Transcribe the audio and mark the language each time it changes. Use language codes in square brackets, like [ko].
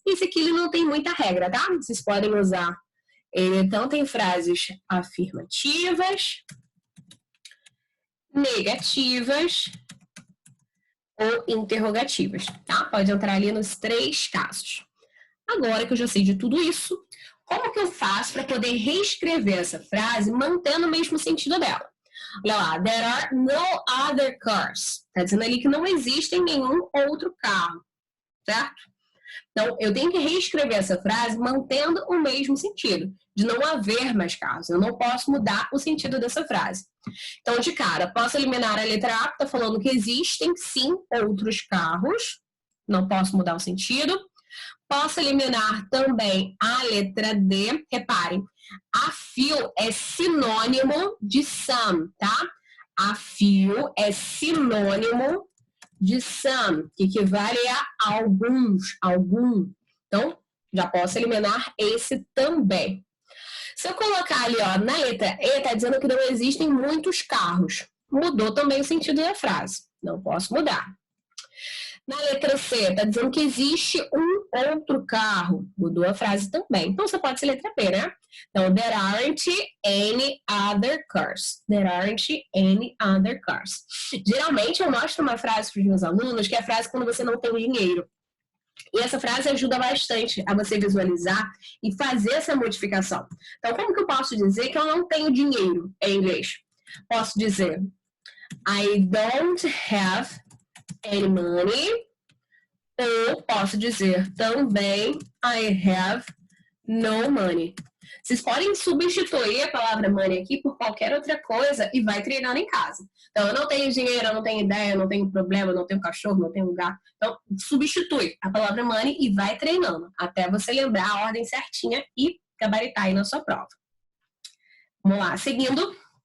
[pt] Esse aqui ele não tem muita regra, tá? Vocês podem usar ele tanto em frases afirmativas, negativas ou interrogativas, tá? Pode entrar ali nos 3 casos. Agora que eu já sei de tudo isso, como que eu faço para poder reescrever essa frase mantendo o mesmo sentido dela? Olha lá, [en] there are no other cars. [pt] Tá dizendo ali que não existe nenhum outro carro, certo? Então, eu tenho que reescrever essa frase mantendo o mesmo sentido, de não haver mais carros. Eu não posso mudar o sentido dessa frase. Então, de cara, posso eliminar a letra A, que está falando que existem, sim, outros carros. Não posso mudar o sentido. Posso eliminar também a letra D. Reparem, a few é sinônimo de some, tá? A few é sinônimo de some, que equivale a alguns, algum. Então, já posso eliminar esse também. Se eu colocar ali, ó, na letra E, está dizendo que não existem muitos carros. Mudou também o sentido da frase. Não posso mudar. Na letra C, está dizendo que existe um outro carro. Mudou a frase também. Então, você pode ser letra B, né? [en] Então, there aren't any other cars. There aren't any other cars. [pt] Geralmente, eu mostro uma frase para os meus alunos, que é a frase quando você não tem dinheiro. E essa frase ajuda bastante a você visualizar e fazer essa modificação. Então, como que eu posso dizer que eu não tenho dinheiro em inglês? Posso dizer [en] I don't have any money. [pt] Ou posso dizer também [en] I have no money. [pt] Vocês podem substituir a palavra money aqui por qualquer outra coisa e vai treinando em casa. Então, eu não tenho dinheiro, eu não tenho ideia, eu não tenho problema, eu não tenho cachorro, não tenho gato. Então, substitui a palavra money e vai treinando até você lembrar a ordem certinha e gabaritar aí na sua prova. Vamos lá, seguindo.